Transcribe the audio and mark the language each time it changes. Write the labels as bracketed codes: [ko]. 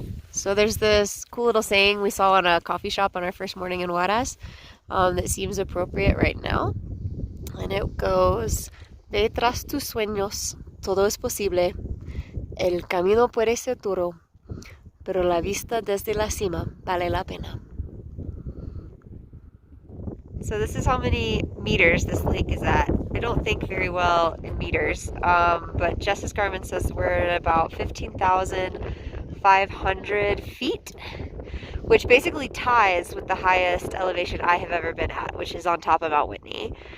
[en] So there's this cool little saying we saw in a coffee shop on our first morning in Huaraz that seems appropriate right now. And it goes, [es] ve tras tus sueños, todo es posible. El camino puede ser duro, pero la vista desde la cima vale la pena. [en] So this is how many meters this lake is at. I don't think very well in meters, but Justice Garmin says we're at about 15,500 feet, which basically ties with the highest elevation I have ever been at, which is on top of Mount Whitney.